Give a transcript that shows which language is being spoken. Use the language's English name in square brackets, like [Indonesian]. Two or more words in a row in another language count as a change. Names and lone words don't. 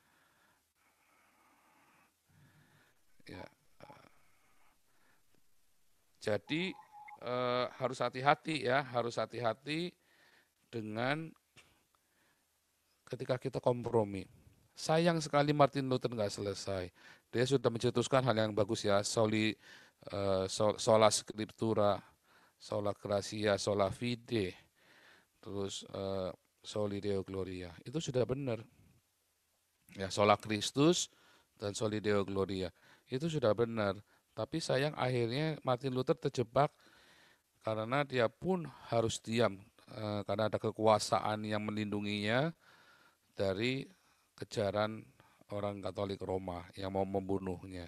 [Indonesian] Ya, jadi harus hati-hati ya, harus hati-hati dengan ketika kita kompromi. Sayang sekali Martin Luther nggak selesai. Dia sudah mencetuskan hal yang bagus ya, [Latin] sola scriptura, sola gratia, sola fide, terus soli deo gloria. [Indonesian] Itu sudah benar. Ya, [Latin] sola Christus dan soli deo gloria. [Indonesian] Itu sudah benar. Tapi sayang akhirnya Martin Luther terjebak karena dia pun harus diam karena ada kekuasaan yang melindunginya dari kejaran orang Katolik Roma yang mau membunuhnya.